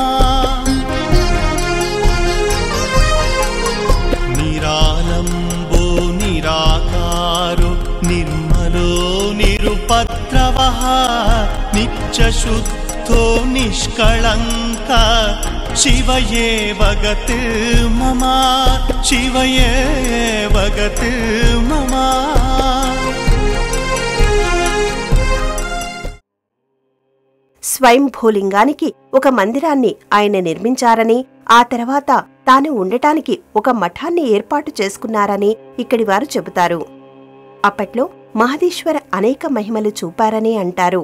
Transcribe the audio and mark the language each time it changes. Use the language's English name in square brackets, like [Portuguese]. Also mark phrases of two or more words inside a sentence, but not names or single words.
[Sanskrit] निरालम्बो निराकारो निर्मलो निरुपद्रवः नित्यशुद्धो निष्कळङ्क शिव एव गतिर्मम शिव एव गतिर्मम [Telugu] స్వయంభూలింగానికి ఒక మందిరాన్ని ఆయన నిర్మించారని, ఆ తర్వాత తాను ఉండటానికి ఒక మఠాన్ని ఏర్పాటు చేసుకున్నారని ఇక్కడి వారు చెబుతారు. అప్పట్లో మహదేశ్వర అనేక మహిమలు చూపారని అంటారు.